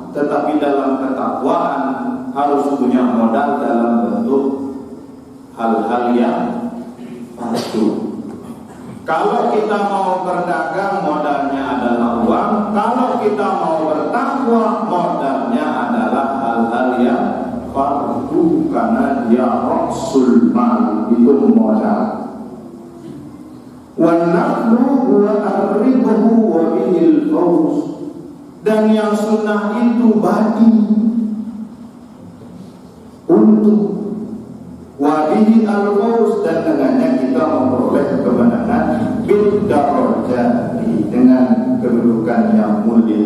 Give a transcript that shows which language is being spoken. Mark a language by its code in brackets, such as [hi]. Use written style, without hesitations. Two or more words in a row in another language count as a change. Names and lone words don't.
[id] Tetapi dalam ketakwaan harus punya modal dalam bentuk hal-hal yang fardu. Kalau kita mau berdagang, modalnya adalah uang. Kalau kita mau bertakwa, modalnya adalah hal-hal yang fardu, karena dia [ar] رأس المال, [id] itu modal. [ar] و النفل و ربحه و به الفوز. [id] Dan yang sunnah itu bagi untuk [ar] وبه الفوز, [id] dan dengannya kita memperoleh kemenangan [ar] بالدرجات, [id] dengan kedudukan yang mulia.